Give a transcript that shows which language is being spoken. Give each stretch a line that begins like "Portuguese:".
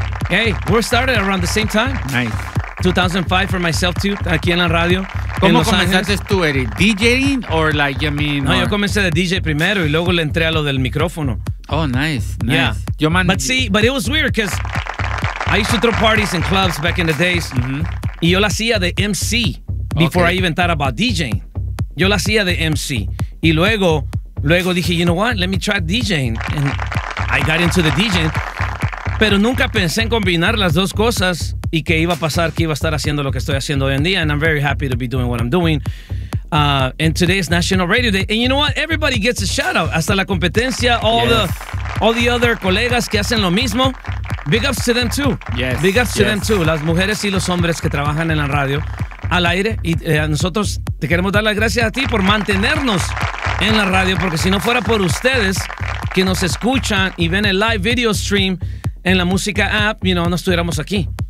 English: Hey, we started around the same time. Nice. 2005 for myself too,
Spanish: aquí en la radio. ¿Cómo comenzaste tú, Eric?
English: ¿DJing or like, you mean?
Spanish: No, yo comencé de DJ primero y luego le entré a lo del micrófono.
English: Oh, nice. Yeah. But it was weird because I used to throw parties in clubs back in the days. Mm-hmm.
Spanish: Y yo la hacía de MC
English: before I even thought about DJing.
Spanish: Yo la hacía de MC. Y luego dije,
English: you know what? Let me try DJing. And I got into the DJing.
Spanish: Pero nunca pensé en combinar las dos cosas y que iba a pasar, que iba a estar haciendo lo que estoy haciendo hoy en día.
English: And I'm very happy to be doing what I'm doing. And today is National Radio Day. And you know what? Everybody gets a shout out.
Spanish: Hasta la competencia,
English: all the other
Spanish: colegas que hacen lo mismo.
English: Big ups to them too. Yes. Big ups to them too.
Spanish: Las mujeres y los hombres que trabajan en la radio al aire. Y nosotros te queremos dar las gracias a ti por mantenernos en la radio. Porque si no fuera por ustedes que nos escuchan y ven el live video stream en la música app,
English: you know,
Spanish: no estuviéramos aquí.